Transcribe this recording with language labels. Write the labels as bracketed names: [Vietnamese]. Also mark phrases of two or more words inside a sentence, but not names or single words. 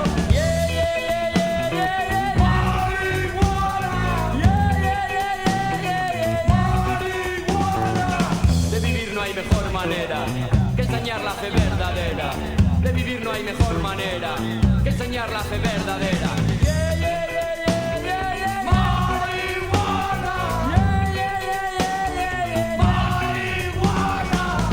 [English] Yeah, yeah, yeah, yeah, yeah, yeah. [Spanish] Marihuana. [English] Yeah, yeah, yeah, yeah, yeah, yeah. [Spanish] Marihuana. De vivir no hay mejor manera que enseñar la fe verdadera. De vivir no hay mejor manera que enseñar la fe verdadera. [English] Yeah, yeah, yeah, yeah, yeah, yeah. [Spanish] Marihuana. [English] Yeah, yeah, yeah, yeah, yeah, yeah. [Spanish] Marihuana.